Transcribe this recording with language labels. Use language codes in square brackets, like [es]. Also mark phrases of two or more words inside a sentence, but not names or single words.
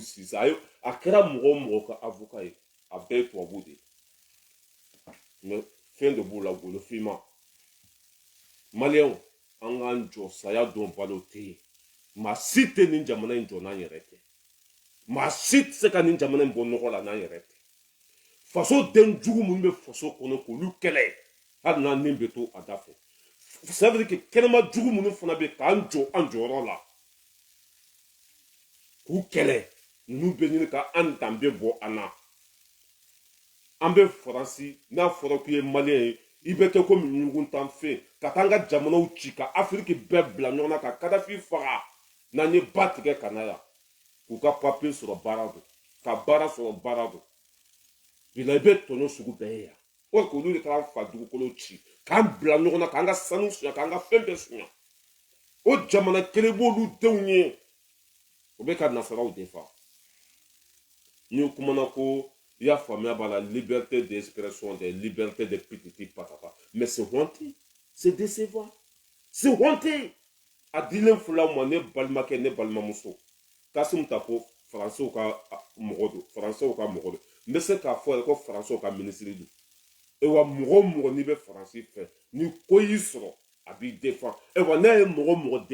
[bm] Sise a kɛra mɔgɔ o mɔgɔ ka avocat ye a bɛɛ ye tubabu de mais fɛn de b'u la golofima maliyɛnw an k'an jɔ saya don balo tɛ yen maa si tɛ nin jamana in jɔ n'an yɛrɛ tɛ maa si tɛ se ka nin jamana in bɔ nɔgɔ la n'an yɛrɛ tɛ faso den jugu minnu bɛ faso kɔnɔ k'olu kɛlɛ hali n'an nin bɛ to a da fɛ [fr] ça veut dire que [bm] kɛnɛma jugu minnu fana bɛ k'an jɔ an jɔyɔrɔ la k'u kɛlɛ ninnu bɛ ɲini ka an danbe bɔ an na an bɛ Faransi n'a fɔra k'i ye maliyɛn ye i bɛ kɛ komi ɲuguntan fɛn ka taa an ka jamanaw ci ka Afiriki bɛɛ bila ɲɔgɔn na ka Kadafi faga n'an ye ba tigɛ ka na yan k'u ka papiye sɔrɔ baara don ka baara sɔrɔ baara don bila i bɛ tɔɲɔ sugu bɛɛ ye yan o k'olu de k'an fa dugukolo ci k'an bila ɲɔgɔn na k'an ka sanu suɲɛ k'an ka fɛn bɛɛ suɲɛ o jamana kelen b'olu denw ye o bɛ ka nasaraw défend ni kumana ko i y'a faamuya b'a la [fr] liberté d'expression des libertés de pititi patata mais c'est honteux c'est décevant c'est honteux [bm] a dilen fila ma ne balimakɛ ne balimamuso Kasum Tapo Français ka mɔgɔ don Français ka mɔgɔ don n bɛ se k'a fɔ yɛrɛ ko Français ka ministre don ewa mɔgɔ o mɔgɔ n'i bɛ Faransi fɛ ni ko y'i sɔrɔ a b'i défend ewa n'a ye mɔgɔ o mɔgɔ